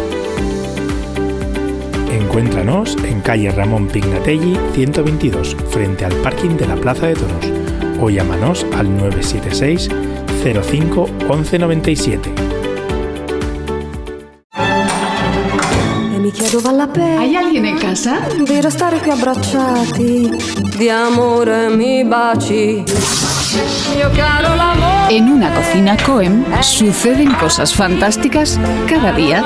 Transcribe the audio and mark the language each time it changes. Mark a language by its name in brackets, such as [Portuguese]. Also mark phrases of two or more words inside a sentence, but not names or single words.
[Spanish] Encuéntranos en calle Ramón Pignatelli 122, frente al parking de la Plaza de Toros, o llámanos al 976 05 11 97. ¿Hay alguien en casa? [Italian] Di restare qui abbracciati, di amore mi baci. [Spanish] En una cocina Coem suceden cosas fantásticas cada día.